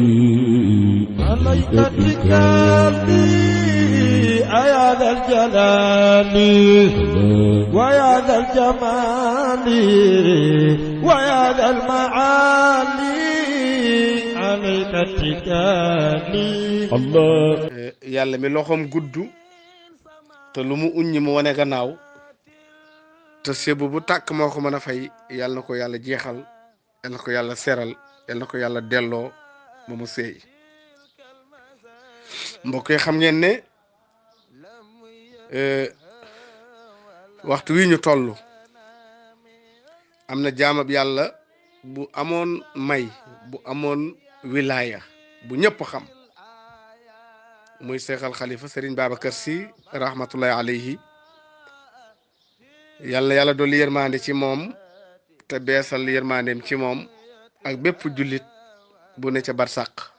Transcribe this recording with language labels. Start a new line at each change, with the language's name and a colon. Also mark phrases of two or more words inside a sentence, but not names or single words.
Arabic: عليك اتكالي يا ذا الجلال ويا ذا الجمال ويا ذا المعالي عليك اتكالي الله
Wolof: yàlla mi loxoom gudd te lu mu uññi mu wane gannaaw te sébu bu tàkk moo ko mën a fay yàlla na ko yàlla jeexal yàlla na ko yàlla seral yàlla na ko yàlla delloo ba mu seey mbokk yi xam ngeen ne waxtu wi ñu toll am na jaamab yàlla bu amoon may bu amoon wilaaya bu ñëpp xam muy seexal xalifa Serigne Babacar Sy
Arabic: رحمة الله عليه
Wolof: yàlla dolli yërmande ci moom te beesal yërmandeem ci moom ak bépp jullit bu ne ca barsàq